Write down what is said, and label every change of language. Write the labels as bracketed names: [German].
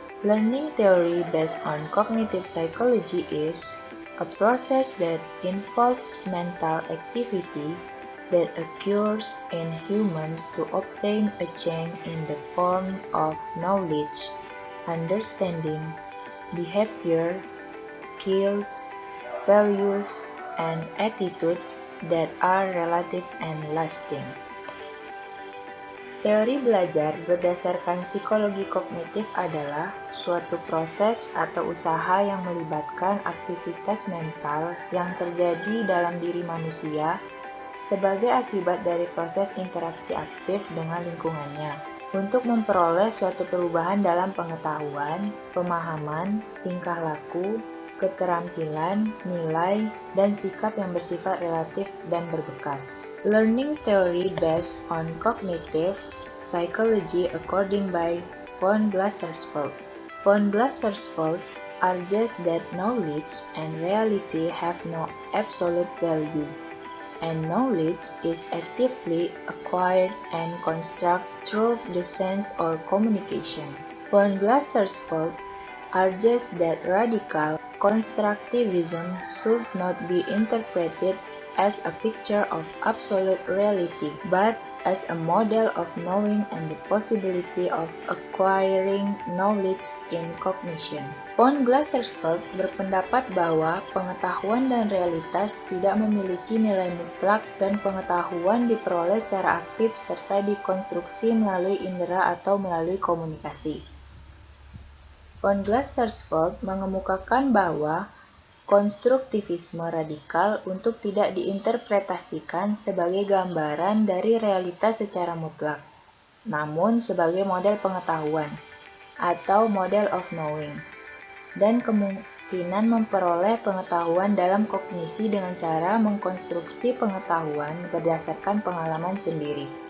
[English] Learning theory based on cognitive psychology is a process that involves mental activity that occurs in humans to obtain a change in the form of knowledge, understanding, behavior, skills, values, and attitudes that are relative and lasting. [Indonesian] Teori belajar berdasarkan psikologi kognitif adalah suatu proses atau usaha yang melibatkan aktivitas mental yang terjadi dalam diri manusia sebagai akibat dari proses interaksi aktif dengan lingkungannya untuk memperoleh suatu perubahan dalam pengetahuan, pemahaman, tingkah laku, keterampilan, nilai, dan sikap yang bersifat relatif dan berbekas. [English] Learning theory based on cognitive psychology according by von Glasersfeld. Von Glasersfeld argues that knowledge and reality have no absolute value, and knowledge is actively acquired and constructed through the sense or communication. Von Glasersfeld argues that radical constructivism should not be interpreted as a picture of absolute reality, but as a model of knowing and the possibility of acquiring knowledge in cognition. [Indonesian] Von Glasersfeld berpendapat bahwa pengetahuan dan realitas tidak memiliki nilai mutlak dan pengetahuan diperoleh secara aktif serta dikonstruksi melalui indera atau melalui komunikasi. Von Glasersfeld mengemukakan bahwa konstruktivisme radikal untuk tidak diinterpretasikan sebagai gambaran dari realitas secara mutlak, namun sebagai model pengetahuan atau [English] model of knowing, [Indonesian] dan kemungkinan memperoleh pengetahuan dalam kognisi dengan cara mengkonstruksi pengetahuan berdasarkan pengalaman sendiri.